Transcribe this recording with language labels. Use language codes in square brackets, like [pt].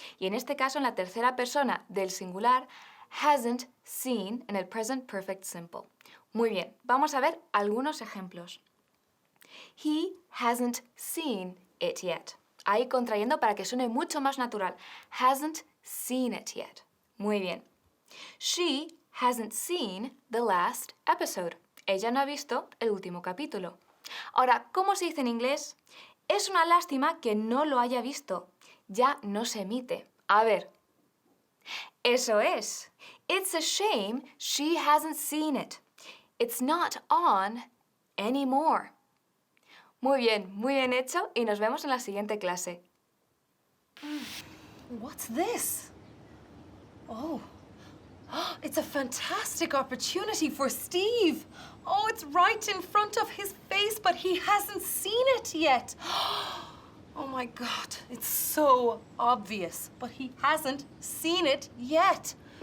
[es] Y en este caso, en la tercera persona del singular, [en] hasn't seen [es] en el present perfect simple. Muy bien, vamos a ver algunos ejemplos. [en] He hasn't seen it yet. [es] Ahí contrayendo para que suene mucho más natural. [en] Hasn't seen it yet. [es] Muy bien. [en] She hasn't seen the last episode. [es] Ella no ha visto el último capítulo. Ahora, ¿cómo se dice en inglés? Es una lástima que no lo haya visto. Ya no se emite. A ver. Eso es. [en] It's a shame she hasn't seen it. It's not on anymore. [es] Muy bien hecho y nos vemos en la siguiente clase. [en] What's this? Oh, it's a fantastic opportunity for Steve. Oh, it's right in front of his face, but he hasn't seen it yet. Oh my God, it's so obvious, but he hasn't seen it yet.